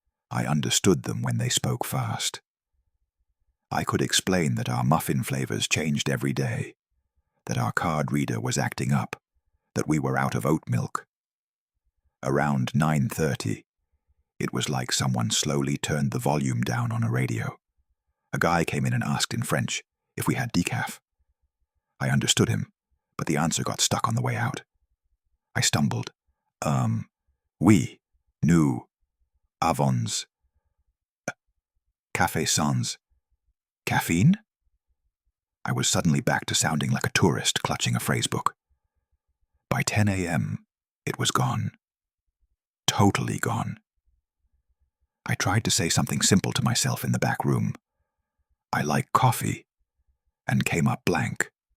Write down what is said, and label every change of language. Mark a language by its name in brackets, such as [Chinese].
[English] I understood them when they spoke fast. I could explain that our muffin flavors changed every day, that our card reader was acting up, that we were out of oat milk. Around 9:30, it was like someone slowly turned the volume down on a radio. A guy came in and asked in French if we had decaf. I understood him, but the answer got stuck on the way out. I stumbled. [French] Oui, nous avons café sans caffeine? [English] I was suddenly back to sounding like a tourist clutching a phrasebook. By 10 a.m., it was gone. Totally gone. I tried to say something simple to myself in the back room. "I like coffee," and came up blank.